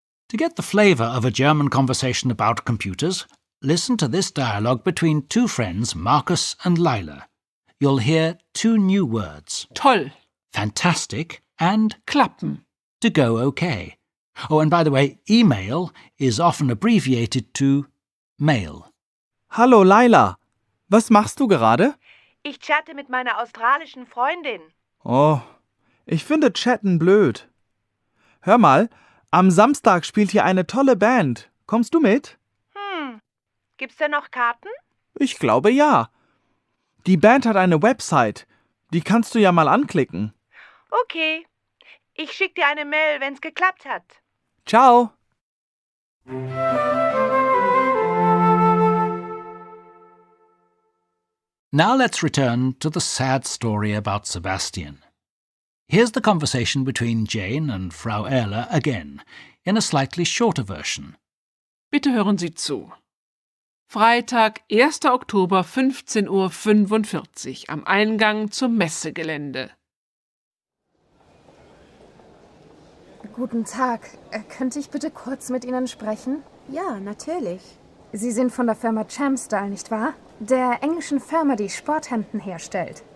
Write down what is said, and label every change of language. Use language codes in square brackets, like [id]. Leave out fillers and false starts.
[en] To get the flavour of a German conversation about computers, listen to this dialogue between two friends, Marcus and Lila. You'll hear two new words, [de] Toll, [en] fantastic and [de] klappen. [en] to go okay. Oh, and by the way, email is often abbreviated to mail. [de] Hallo Laila, was machst du gerade? Ich chatte mit meiner australischen Freundin. Oh, ich finde Chatten blöd. Hör mal, am Samstag spielt hier eine tolle Band. Kommst du mit? Gibt's denn noch Karten? Ich glaube ja. Die Band hat eine Website. Die kannst du ja mal anklicken. Okay. Ich schick dir eine Mail, wenn's geklappt hat. Ciao. [en] Now let's return to the sad story about Sebastian. Here's the conversation between Jane and Frau Erler again, in a slightly shorter version. [de] Bitte hören Sie zu. Freitag, 1. Oktober, 15:45 Uhr am Eingang zum Messegelände. Guten Tag. Könnte ich bitte kurz mit Ihnen sprechen? Ja, natürlich. Sie sind von der Firma Champstyle, nicht wahr? Der englischen Firma, die Sporthemden herstellt.